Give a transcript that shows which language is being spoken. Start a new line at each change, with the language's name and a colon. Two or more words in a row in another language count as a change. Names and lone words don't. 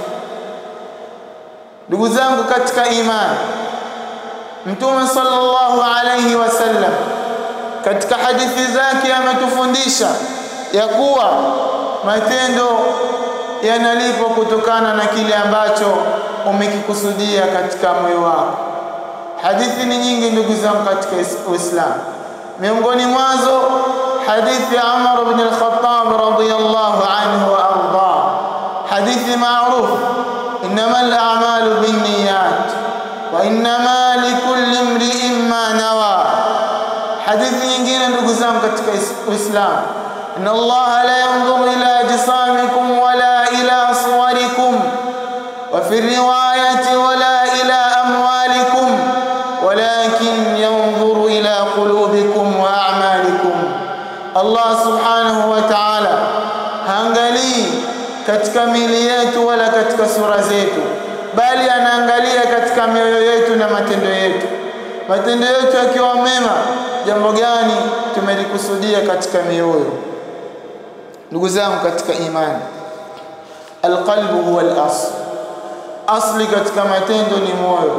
Swahili: Ndugu zangu katika imani, Mtume
Arabic: صلى الله عليه وسلم
Swahili: katika hadithi zake ametufundisha ya kuwa matendo yanalipwa kutokana na kile ambacho umekikusudia katika moyo wako. Hadithi ni nyingi ndugu zangu katika Uislamu. Miongoni mwazo hadithi ya Umar ibn al-Khattab
Arabic: رضي الله عنه وأرضاه,
Swahili: hadithi maarufu,
Arabic: إنما الأعمال بالنيات وإنما لكل امرئ ما نوى.
Swahili: Hadithi nyingine ndugu zangu katika Uislamu,
Arabic: إن الله لا ينظر إلى أجسامكم ولا إلى صوركم وفي رواية ولا إلى أموالكم ولكن ينظر إلى قلوبكم وأعمالكم.
Swahili: Allah
Arabic: سبحانه وتعالى
Swahili: haangalii katika miili yetu wala katika sura zetu, bali anaangalia katika mioyo yetu na matendo yetu. Matendo yetu yakiwa mema, jambo gani tumelikusudia katika mioyo? Ndugu zangu katika imani,
Arabic: القلب هو الأصل,
Swahili: asli katika matendo ni moyo.